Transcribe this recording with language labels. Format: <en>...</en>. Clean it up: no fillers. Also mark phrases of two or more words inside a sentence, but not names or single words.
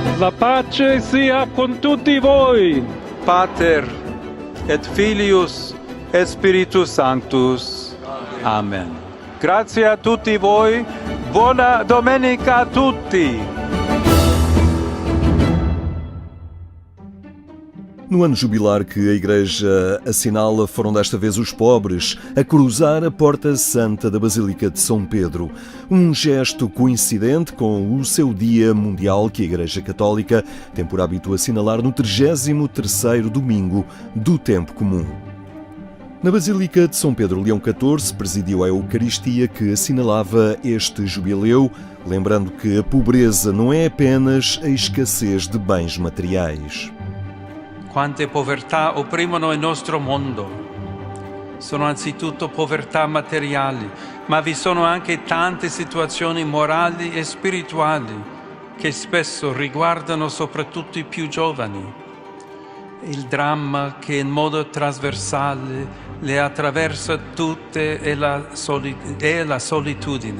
<it>La pace sia con tutti voi.</it> <la>Pater et Filius et Spiritus Sanctus.</la> <it>Amen. Grazie a tutti voi. Buona domenica a tutti.</it> <pt>No ano jubilar que a Igreja assinala, foram desta vez os pobres a cruzar a Porta Santa da Basílica de São Pedro. Um gesto coincidente com o seu Dia Mundial que a Igreja Católica tem por hábito assinalar no 33º domingo do Tempo Comum. Na Basílica de São Pedro, Leão XIV presidiu a Eucaristia que assinalava este jubileu, lembrando que a pobreza não é apenas a escassez de bens materiais.</pt> <it>Quante povertà opprimono il nostro mondo. Sono anzitutto povertà materiali, ma vi sono anche tante situazioni morali e spirituali che spesso riguardano soprattutto i più giovani. Il dramma che in modo trasversale le attraversa tutte è la solitudine.</it>